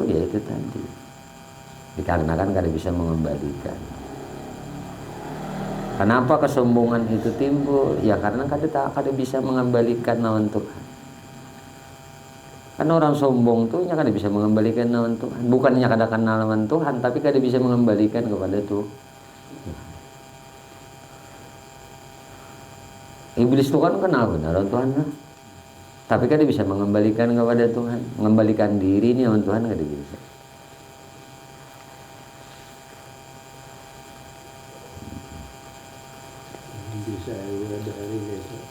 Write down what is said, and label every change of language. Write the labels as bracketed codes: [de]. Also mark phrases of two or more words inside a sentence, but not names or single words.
[bjn] Ya itu tadi, dikarenakan kada bisa mengembalikan. [id] Kenapa kesombongan itu timbul? [bjn] Ya karena kada bisa mengembalikan lawan Tuhan. Kan orang sombong tuh kada bisa mengembalikan lawan Tuhan. Bukannya kada kenal lawan Tuhan, tapi kada bisa mengembalikan kepada Tuhan. Iblis itu kan kenal benar lawan Tuhan lah. Tapi kada bisa mengembalikan kepada Tuhan. Mengembalikan diri ini lawan Tuhan kada bisa. [id] Bisa ada hari itu.